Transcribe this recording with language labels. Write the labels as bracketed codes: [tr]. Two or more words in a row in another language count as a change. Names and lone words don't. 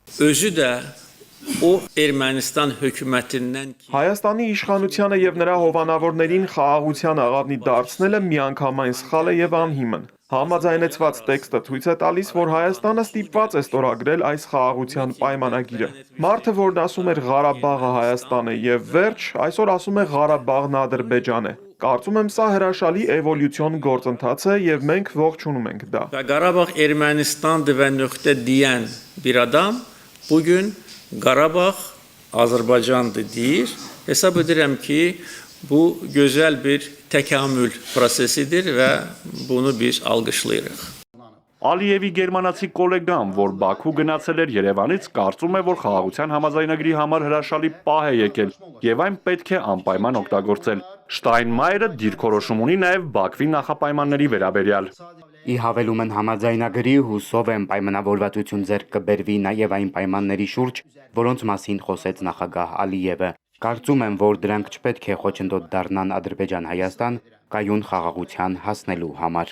[hy] Հայաստանի իշխանությանը եւ նրա հովանավորներին խաղաղության աղավնի դարձնելը միանգամայն սխալ է եւ անհիմն։ Համաձայնեցված տեքստը ցույց է տալիս, որ Հայաստանը ստիպված է ստորագրել այս խաղաղության պայմանագիրը։ Մարդը, որն ասում էր Ղարաբաղը Հայաստան է եւ վերջ, այսօր ասում է Ղարաբաղն Ադրբեջան է։ Կարծում եմ սա հրաշալի էվոլյուցիոն գործընթաց է եւ մենք ողջունում ենք դա։ [az] Qarabağ Ermənistan və nöqtə deyən bir adam bugün Qarabağ Azərbaycandır deyir. Hesab edirəm ki, bu gözəl bir təkamül prosesidir və bunu biz alqışlayırıq. [hy] Ալիևի գերմանացի գոլեգան, որ Բաքու գնացել էր Երևանից, կարծում է, որ խաղաղության համաձայնագրի համար հրաշալի պահ է եկել եւ այն պետք է անպայման օգտագործել։ Շտայնմայերը դիրքորոշում ունի նաեւ Բաքվի նախապայմանների վերաբերյալ։ Ի հավելում են համաձայնագրի, հուսով եմ պայմանավորվածություն ձեռք կբերվի նաեւ այն պայմանների շուրջ, որոնց մասին խոսեց նախագահ Ալիևը։ Կարծում եմ, որ դրանք չպետք է խոչընդոտ դառնան Ադրբեջան-Հայաստան կայուն խաղաղության հասնելու համար։